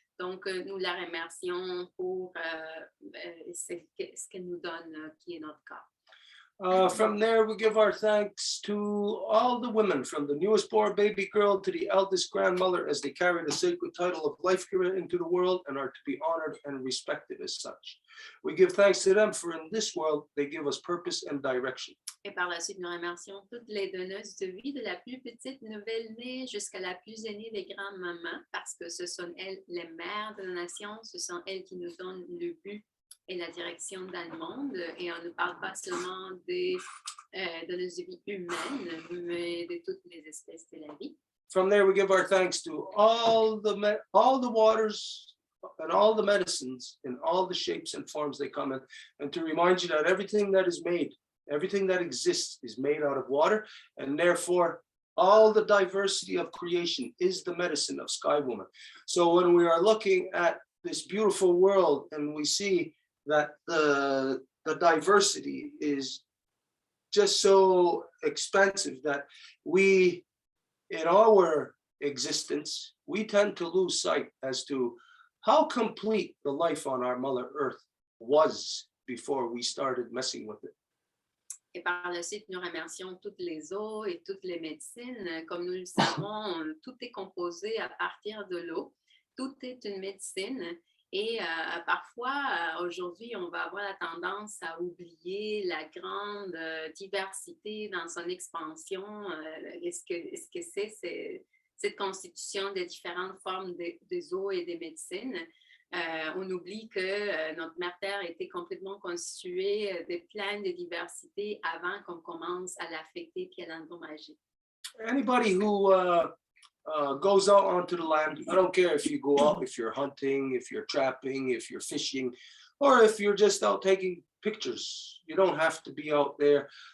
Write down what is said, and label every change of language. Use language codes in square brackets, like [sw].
[fr] Donc, nous la remercions pour ce qu'elle nous donne, qui est notre corps. [en] From there, we give our thanks to all the women, from the newest born baby girl to the eldest grandmother, as they carry the sacred title of life giver into the world and are to be honored and respected as such. We give thanks to them, for in this world, they give us purpose and direction. [fr] Et par la suite, nous remercions toutes les donneuses de vie, de la plus petite nouvelle-née jusqu'à la plus aînée des grands-mamans, parce que ce sont elles les mères de la nation, ce sont elles qui nous donnent le but et la direction dans le monde. Et on ne parle pas seulement des donneuses de vie humaines, mais de toutes les espèces de la vie. [en] From there, we give our thanks to all the waters and all the medicines in all the shapes and forms they come in, and to remind you that everything that is made, everything that exists is made out of water, and therefore all the diversity of creation is the medicine of Sky Woman. So when we are looking at this beautiful world and we see that the diversity is just so expansive that we, in our existence, we tend to lose sight as to how complete the life on our Mother Earth was before we started messing with it. [fr] Et par la suite, nous remercions toutes les eaux et toutes les médecines. Comme nous le savons, tout est composé à partir de l'eau. Tout est une médecine. Et parfois, aujourd'hui, on va avoir la tendance à oublier la grande diversité dans son expansion. Ce que c'est cette constitution des différentes formes des eaux et des médecines. On oublie que notre mère Terre était complètement constituée de plein de diversité avant qu'on commence à l'affecter et à l'endommager. [en] Anybody who goes out onto the land, I don't care if you go out, if you're hunting, if you're trapping, if you're fishing, or if you're just out taking pictures. You don't have to be out there.